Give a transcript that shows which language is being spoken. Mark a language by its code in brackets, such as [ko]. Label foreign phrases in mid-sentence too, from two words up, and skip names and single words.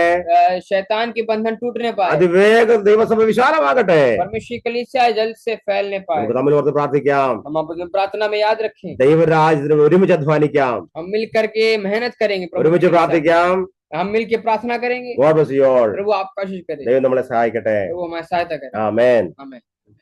[hi] शैतान के बंधन टूटने पाए. [ml] അതിവേഗം ദൈവസഭ വിശാലമാകട്ടെ. [hi] परमेश्वर कलीसिया जल्द से फैलने पाए. [ml] നമുക്ക് തമ്മിൽ ഓർത്ത് പ്രാർത്ഥിക്കാം. [hi] हम अपनी प्रार्थना में याद रखें. [ml] ദൈവരാജ്യത്തിന് ഒരുമിച്ച് അധ്വാനിക്കാം. [hi] हम मिल करके मेहनत करेंगे. [ml] ഒരുമിച്ച് പ്രാർത്ഥിക്കാം. [hi] हम मिल के प्रार्थना करेंगे. [en] God bless you all. [hi] प्रभु आपका आशीष करे. [ml] ദൈവം നമ്മളെ സഹായിക്കട്ടെ. [hi] प्रभु हमारी सहायता करे. [ml] ആമേൻ. [hi] आमीन.